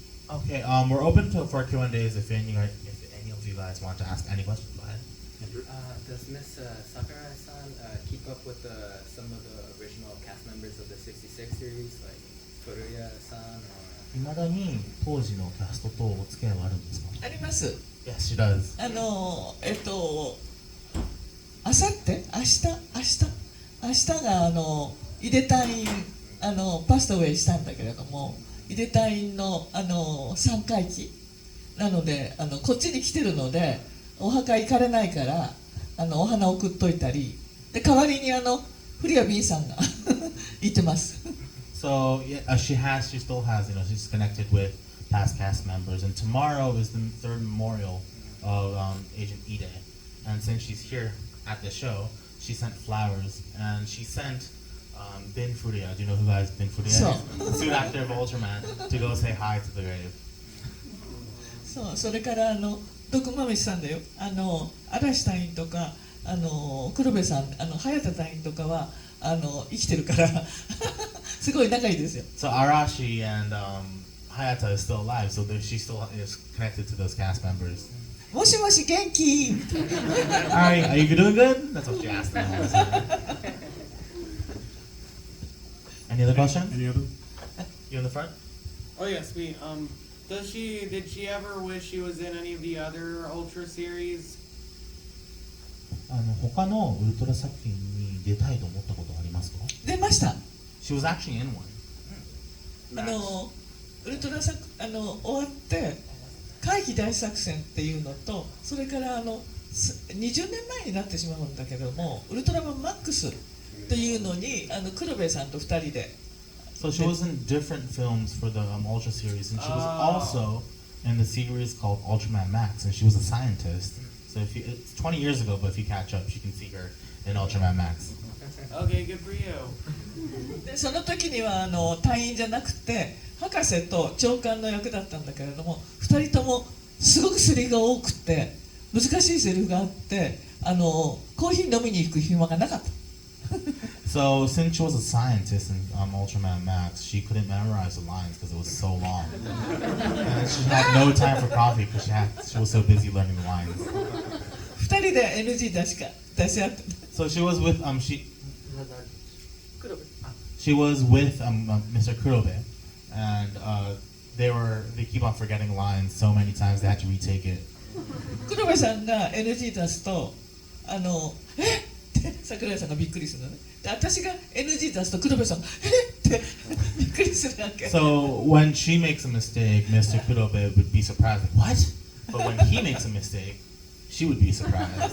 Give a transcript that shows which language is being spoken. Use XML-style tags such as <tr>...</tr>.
<en>Okay, we're open for Q&As if any of you guys want to ask any questions. Go ahead. Does Miss Sakurai-san keep up with some of the original cast members of the 66 series, like Furuya-san or...</en> <ja>いまだに当時のキャストとお付き合いはあるんですか？あります。</ja> <en>Yes, she does.</en> <ja>明日が井出隊員パストウェイしたんだけれども、井出隊員の3回忌なのでこっちに来てるのでお墓行かれないからお花送っといたりで、代わりに古谷 B さんが行ってます。</ja> <en>So yeah, she still has, she's connected with past cast members, and tomorrow is the third memorial of Agent Ide, and since she's here at the show, she sent flowers, and she sent Bin Furuya. Do you know who guys Bin Furuya is? The suit actor of Ultraman, to go say hi to the grave.</en> <ja>それから毒まめしさんだよ。嵐隊員とか黒部さん早田隊員とかは生きてるからすごい仲いいですよ。</ja> <en>So Arashi and Hayata is still alive, so she still is connected to those cast members.</en> <ja>もしもし元気</ja> <en>Alright, are you doing good? That's what she asked them. Any other questions? Any other? You in the front? Oh yes, me. Did she ever wish she was in any of the other Ultra series?</en> <ja>他のウルトラ作品に出たいと思ったことはありますか？出ました。</ja> <en>She was actually in one.</en> <ja>ウルトラ終わって回避大作戦っていうのと、それから20年前になってしまうんだけども、ウルトラマンマックスっていうのに黒部さんと2人で。</ja> <en>So she was in different films for the Ultra series, and she was also in the series called Ultraman Max, and she was a scientist. So it's 20 years ago, but if you catch up, you can see her in Ultraman Max. Okay, good for you.</en> <ja>でその時には隊員じゃなくて博士と長官の役だったんだけれども、2人ともすごくセリフが多くて難しいセリフがあってコーヒー飲みに行く暇がなかった。</ja> <en>So since she was a scientist in Ultraman Max, she couldn't memorize the lines because it was so long. And she had no time for coffee because she was so busy learning the lines.</en> <ja>2人で NG 出し合って。</ja> <en>So she was with she was with Mr. Kurobe, and they keep on forgetting lines so many times they had to retake it.</en> <ja>黒部さんが NG 出すとえっって桜井さんがびっくりするのね。で私が NG 出すと黒部さんえってびっくりするわけ。</ja> <en>So when she makes a mistake, Mr. Kurobe would be surprised, like, what? But when he makes a mistake, she would be surprised.</en>